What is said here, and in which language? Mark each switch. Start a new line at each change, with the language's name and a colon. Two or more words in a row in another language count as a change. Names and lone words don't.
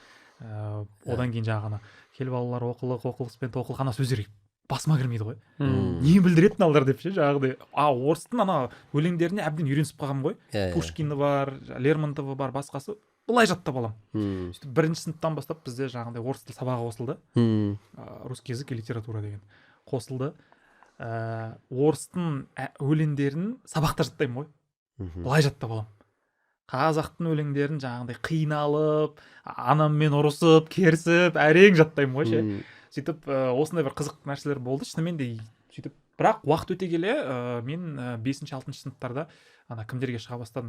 Kazakh: Одан кейін жаңағына келіп балалар оқылықпен тоқылық сөздер басыма кірмейді ғой. Не білдіретін алдар деп ше, жаңағыдай. Орыстың өлеңдеріне әбден үйренісіп қалғам ғой. Пушкині бар, Лермонтовы бар, басқасы. Былай жаттап алам. Сөйтіп бірінші сыныптан бастап бізде жаңағыдай орыс тіл сабағы қосылды.
Russian: Русский язык и литература
Kazakh: деген қосылды. Орыстың өлеңдерін сабақта жаттаймын ғой. Былай жаттап алам. Қазақтың өлеңдерін жаңағыдай қиналып, анаммен ұрысып, керісіп, әрең жаттаймын ғой ше. Сөйтіп осындай бір қызық нәрселер болды шынымен де. Сөйтіп бірақ уақыт өте келе мен 5-6 сыныптарда кімдерге шыға бастадым.